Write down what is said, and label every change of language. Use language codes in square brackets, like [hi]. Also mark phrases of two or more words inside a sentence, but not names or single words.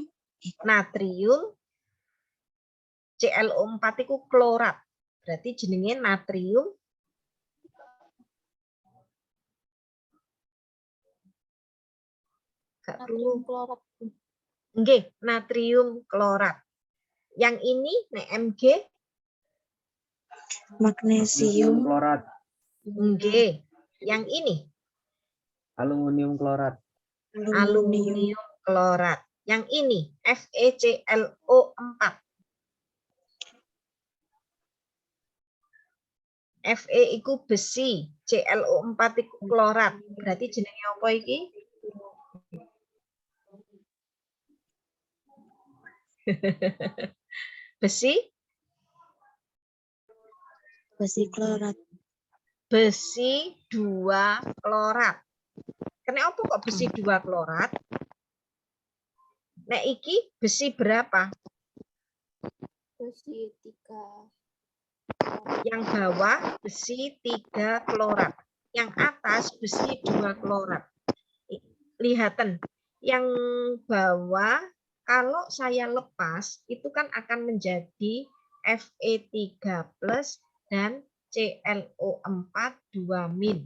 [id] natrium, ClO4 itu klorat. Berarti jenenge natrium Klorat. [jv] Nggih, [id] natrium klorat. Yang ini nek Mg Magnesium. klorat, nggih. Yang ini aluminium klorat, aluminium klorat. Yang ini FeClO4. Fe itu besi, ClO4 itu klorat. [jv] Berarti jenenge apa iki? [id] Besi? Besi klorat. Besi 2 klorat. Kenapa kok besi 2 klorat? [jv] Nek iki [id] besi berapa? Besi 3. Yang bawah besi 3 klorat. Yang atas besi 2 klorat. Lihatan, yang bawah kalau saya lepas itu kan akan menjadi Fe3+ dan ClO4 2 min.